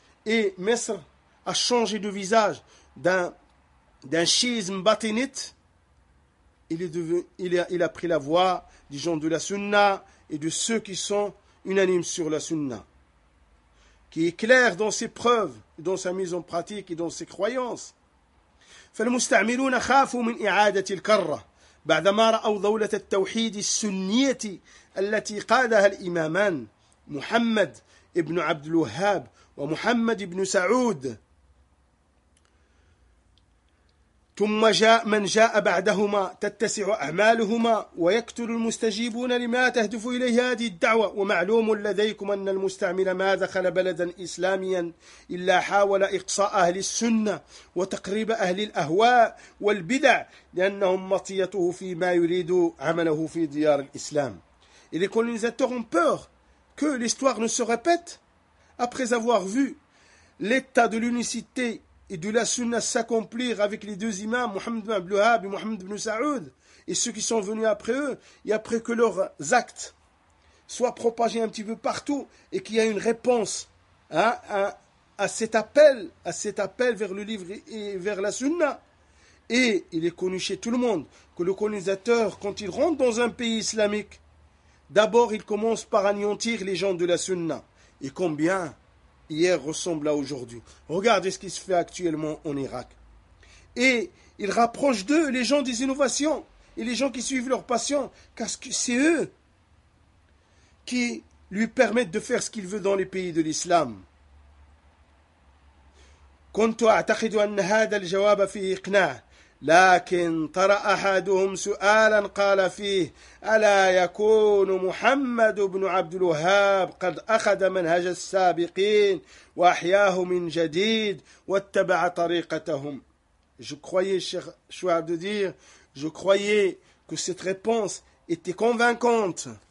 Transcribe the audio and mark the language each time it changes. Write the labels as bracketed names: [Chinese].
[French] Et Mesr a changé de visage d'un schisme batinite. Il a pris la voix des gens de la Sunna et de ceux qui sont unanimes sur la Sunna, qui est clair dans ses preuves, dans sa mise en pratique et dans ses croyances. [Arabic] فالمستعمرون خافوا من إعادة الكرة بعدما رأوا دولة التوحيد السنية التي قادها الإمامان محمد ابن عبد الوهاب ومحمد ابن سعود. ثم جاء من جاء بعدهما تتسع أعمالهما ويكثر المستجيبون لما تهدف إليه هذه الدعوة. ومعلوم لديكم أن المستعمر ما دخل بلدا إسلاميا إلا حاول إقصاء أهل السنة وتقريب أهل الأهواء والبدع، لأنهم مطيته فيما يريد عمله في ديار الإسلام. [French] Et les colonisateurs ont peur que l'histoire ne se répète après avoir vu l'état de l'unicité et de la sunna s'accomplir avec les deux imams, Mohammed ibn Abdelhab et Mohammed ibn Saoud, et ceux qui sont venus après eux, et après que leurs actes soient propagés un petit peu partout, et qu'il y ait une réponse à cet appel vers le livre et vers la sunna. Et il est connu chez tout le monde que le colonisateur, quand il rentre dans un pays islamique, d'abord il commence par anéantir les gens de la sunna. Et combien hier ressemble à aujourd'hui. Regardez ce qui se fait actuellement en Irak. Et ils rapprochent d'eux les gens des innovations et les gens qui suivent leur passion, car c'est eux qui lui permettent de faire ce qu'il veut dans les pays de l'islam. [Arabic] كنت أعتقد أن هذا الجواب فيه إقناع، لكن طرأ أحدهم سؤالا قال فيه: ألا يكون محمد بن عبد الوهاب قد أخذ منهج السابقين وأحياه من جديد واتبع طريقتهم؟ [French] Je croyais, cher Chouab, de dire, je croyais que cette réponse était convaincante.